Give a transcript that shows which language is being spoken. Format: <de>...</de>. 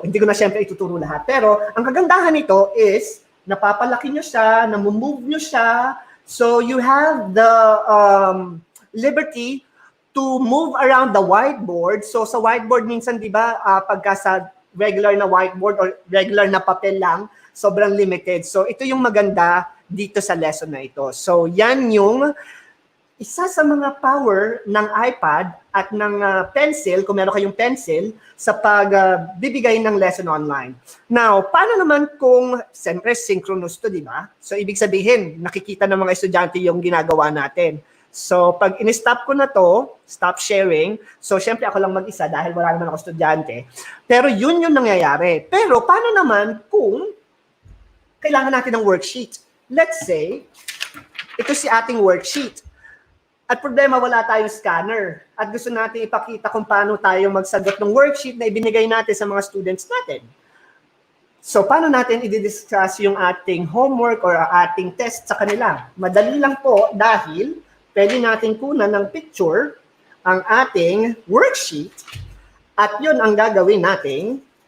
<tl>Hindi ko na siyempre ituturo lahat. Pero ang kagandahan nito is napapalaki nyo siya, namumove nyo siya.</tl> <en>So you have the liberty to move around the whiteboard.</en> <tl>So sa whiteboard minsan, di ba, pagka sa regular na whiteboard or regular na papel lang, sobrang limited. So ito yung maganda dito sa lesson na ito. So yan yung isa sa mga power ng iPad at ng pencil, kung meron kayong pencil, sa pagbibigay ng lesson online. Now, paano naman kung, siyempre, synchronous to, di ba? So, ibig sabihin, nakikita ng mga estudyante yung ginagawa natin. So, pag in-stop ko na to,</tl> <en>stop sharing,</en> <tl>so, siyempre, ako lang mag-isa dahil wala naman ako estudyante. Pero yun yung nangyayari. Pero, paano naman kung kailangan natin ng worksheet?</tl> <en>Let's say,</en> <tl>ito si ating worksheet. At problema, wala tayong scanner. At gusto natin ipakita kung paano tayo magsagot ng worksheet na ibinigay natin sa mga students natin. So, paano natin i-discuss yung ating homework or ating test sa kanila? Madali lang po dahil pwede natin kunan ng picture ang ating worksheet at yun ang gagawin natin.</tl>